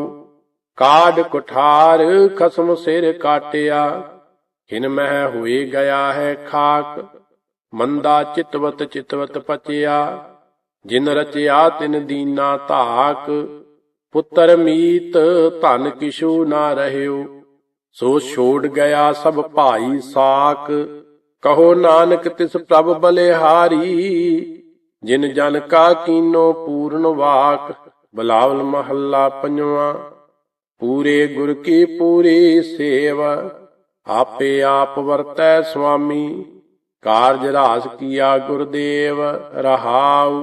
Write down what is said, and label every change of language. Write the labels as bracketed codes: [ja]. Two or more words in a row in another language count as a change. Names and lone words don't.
[pa] ਕਾਡ ਕੁਠਾਰ ਖਸਮ ਸਿਰ ਕਾਟਿਆ, ਹਿਨ ਮਹ ਹੁਏ ਗਿਆ ਹੈ ਖਾਕ। ਮੰਦਾ ਚਿਤਵਤ ਚਿਤਵਤ ਪਚਿਆ, ਜਿਨ ਰਚਿਆ ਤਿਨ ਦੀਨਾ ਧਾਕ। ਪੁੱਤਰ ਮੀਤ ਧਨ ਕਿਛੁ ਨਾ ਰਹਯੋ, ਸੋ ਛੋੜ ਗਿਆ ਸਭ ਭਾਈ ਸਾਕ। ਕਹੋ ਨਾਨਕ ਤਿਸ ਪ੍ਰਭ ਬਲਿਹਾਰੀ, ਜਿਨ ਜਨ ਕਾ ਕੀਨੋ ਪੂਰਨ ਵਾਕ। ਬਿਲਾਵਲ ਮਹਲਾ ਪੰਜਵਾ। ਪੂਰੇ ਗੁਰ ਕੀ ਪੂਰੀ ਸੇਵ, ਆਪੇ ਆਪ ਵਰਤੈ ਸੁਆਮੀ। ਕਾਰਜ ਰਾਸ ਕੀਆ ਗੁਰਦੇਵ ਰਹਾਉ।